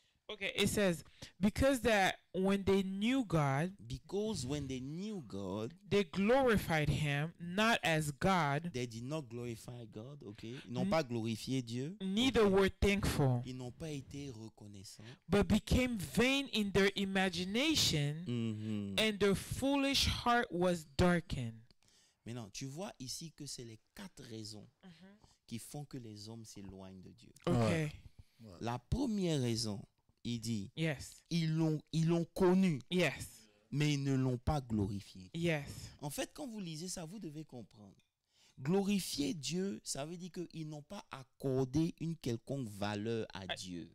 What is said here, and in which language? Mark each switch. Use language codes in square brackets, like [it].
[en] Okay, it says, because that when they knew God, Because when they knew God, they glorified him not as God, they did not glorify God, okay? [fr] Ils n'ont pas glorifié Dieu. [en] neither ok? were thankful, [fr] Ils n'ont pas été reconnaissants. [en] but became vain in their imagination, Mhm. and their foolish heart was darkened. [fr] Maintenant, tu vois ici que c'est les 4 raisons qui font que les hommes s'éloignent de Dieu. [en] Okay. [fr] La première raison, il dit, [en] Yes. [fr] ils l'ont connu, [en] Yes. [fr] mais ils ne l'ont pas glorifié. [en] Yes. [fr] En fait, quand vous lisez ça, vous devez comprendre. Glorifier Dieu, ça veut dire qu'ils n'ont pas accordé une quelconque valeur à Dieu.